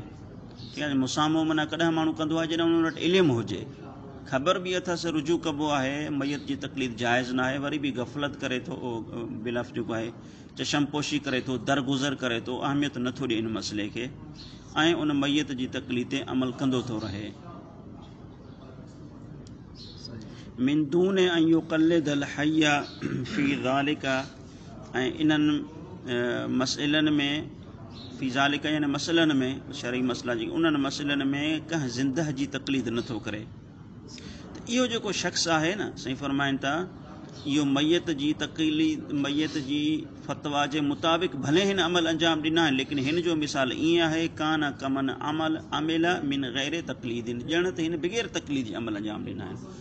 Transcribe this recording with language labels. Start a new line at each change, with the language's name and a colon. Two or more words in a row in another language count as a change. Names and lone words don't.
Sindhi: यानी मुसामहो माना कॾहिं माण्हू कंदो आहे जॾहिं उन वटि इल्मु हुजे, ख़बर बि अथसि रुजू कबो आहे, मैयत जी तकलीद जाइज़ न आहे, वरी बि गफ़लत करे थो, बिलफ़ जेको आहे चशमपोशी करे थो, दरगुज़र करे थो, अहमियत नथो ॾिए इन मसइले खे, ऐं उन मैयत जी तकलीद ते अमल कंदो थो रहे।
Arabic: من دون أن يقلد الحي في ذلك,
Sindhi: ऐं इन्हनि मसइलनि में
Arabic: في ذلك
Sindhi: यानी मसइलनि में, शरई मसइला जेके उन्हनि मसइलनि में कंहिं ज़िंदह जी तकलीद नथो करे। त इहो जेको शख़्स आहे न, साईं फरमाइनि था, इहो मैयत जी तकलीद, मैयत जी फतवा जे मुताबिक़ भले हिन अमल अंजाम ॾिना आहिनि, लेकिन हिन जो मिसाल ईअं आहे
Arabic: كان كمن عمل من غير تقليد,
Sindhi: ॼण त हिन बिग़ैर तकलीद जे अमल अंजाम ॾिना आहिनि।